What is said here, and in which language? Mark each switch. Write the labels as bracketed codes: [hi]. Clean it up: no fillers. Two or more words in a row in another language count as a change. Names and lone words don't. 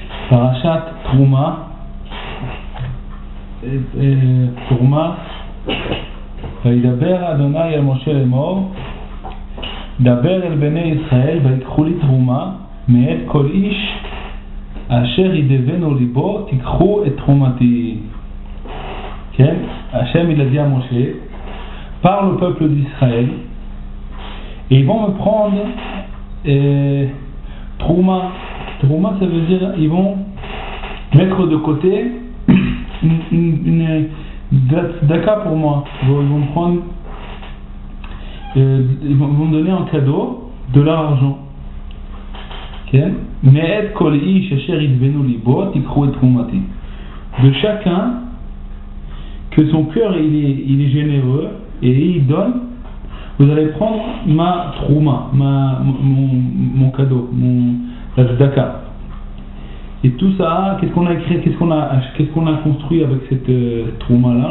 [he] פרשת תרומה, תרומה, וידבר אדוני אל משה לאמור, דבר אל בני ישראל ויקחו לי תרומה מאת כל איש אשר ידבנו ליבו תיקחו את תרומתי. [fr] כן, Hachem il a dit à Moshe, parle au peuple d'Israël et ils vont me prendre Trouma. Trouma, ça veut dire ils vont mettre de côté une daka pour moi. Ils vont me prendre, ils vont me donner en cadeau de leur argent. [he] Mais כל איש אשר ידבנו ליבו תקחו את תרומתי. [fr] De chacun que son cœur il est généreux et il donne, vous allez prendre ma trouma, mon cadeau, la tzedaka. Et tout ça, qu'est-ce qu'on a écrit, qu'est-ce qu'on a construit avec cette trouma là?